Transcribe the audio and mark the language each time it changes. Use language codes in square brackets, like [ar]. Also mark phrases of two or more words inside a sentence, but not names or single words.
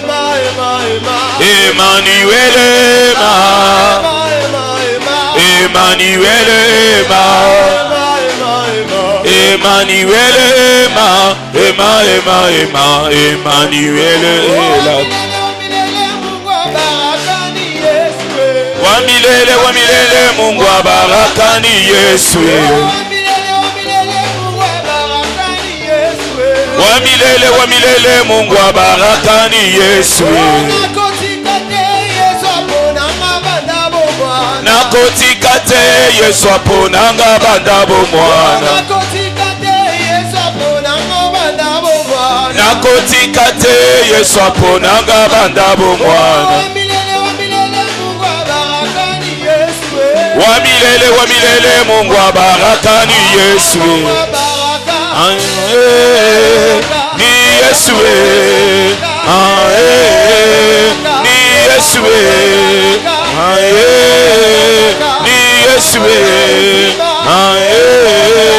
[fr] Emmanuel, Emmanuel, Emmanuel, Emmanuel est là. [sw] Wamilele, wamilele, Mungu wa barakani Yesu. Wamilele, wamilele, Mungu wa barakani Yesu. [ln] Nakotika te Yesu aponanga banda bomwana. Nakotika te Yesu aponanga banda bomwana. [sw] Wamilele, wamilele, Mungu wa barakani Yesu. Ni Yesu, ni Yesu, ni Yesu,